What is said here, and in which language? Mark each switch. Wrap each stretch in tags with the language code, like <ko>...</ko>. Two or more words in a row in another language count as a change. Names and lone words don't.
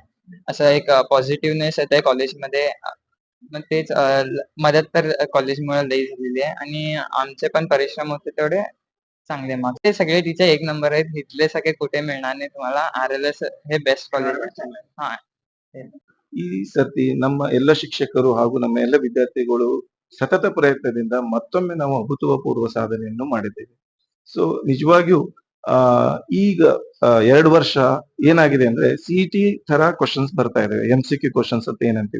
<mr>असं एक पॉझिटिव्हनेस येतंय कॉलेजमध्ये. मग तेच मदत तर कॉलेजमुळे लई झालेली आहे आणि आमचे पण परिश्रम होते तेवढे चांगले मार्क्स. ते सगळे टीचर एक नंबर आहेत. इथले सगळे कुठे मिळणार नाही तुम्हाला. RLS हे</mr> <en>best college</en> <mr>आहे. हां.</mr> <kn>ಈ ಸರ್ತಿ ನಮ್ಮ ಎಲ್ಲ ಶಿಕ್ಷಕರು ಹಾಗೂ ನಮ್ಮ ಎಲ್ಲ ವಿದ್ಯಾರ್ಥಿಗಳು ಸತತ ಪ್ರಯತ್ನದಿಂದ ಮತ್ತೊಮ್ಮೆ ನಾವು ಅಭೂತಪೂರ್ವ ಸಾಧನೆಯನ್ನು ಮಾಡಿದ್ದೇವೆ. ಸೊ ನಿಜವಾಗಿಯೂ ಆ ಈಗ 2 ವರ್ಷ ಏನಾಗಿದೆ ಅಂದ್ರೆ ಸಿಇಟಿ ತರ ಕ್ವಶನ್ಸ್ ಬರ್ತಾ ಇದಾವೆ, MCQ ಕ್ವಶನ್ಸ್ ಅಂತ ಏನಂತೀವಿ.</kn>